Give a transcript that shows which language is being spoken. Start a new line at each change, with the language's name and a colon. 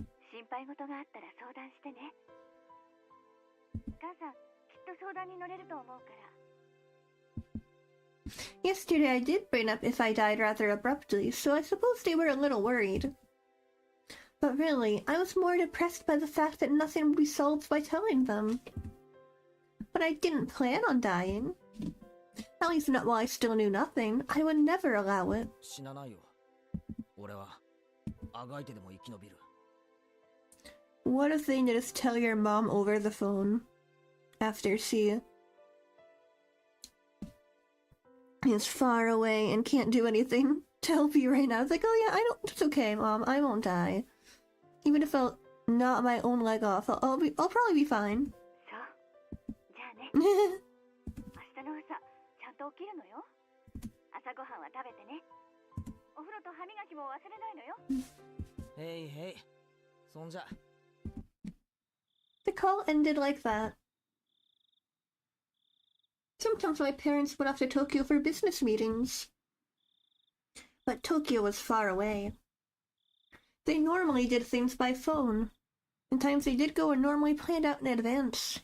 Japanese: 心配事があったら相談してね。母さん、きっと相談に乗れると思うから。
English: Yesterday I did bring up if I died rather abruptly, so I suppose they were a little worried. But really, I was more depressed by the fact that nothing would be solved by telling them. But I didn't plan on dying. At least not while I still knew nothing. I would never allow it.
Japanese: 死なないよ。俺はあがいてでも生き延びる。
English: What a thing to just tell your mom over the phone after she is far away and can't do anything to help you right now. It's like, oh yeah, it's okay, Mom, I won't die. Even if I'll knock my own leg off, I'll probably be fine.
Japanese: そう。じゃあね。明日の朝、ちゃんと起きるのよ。朝ごはんは食べてね。お風呂と歯磨きも忘れないのよ。へいへい。そんじゃ。
English: The call ended like that. Sometimes my parents went off to Tokyo for business meetings. But Tokyo was far away. They normally did things by phone. And times they did go were normally planned out in advance.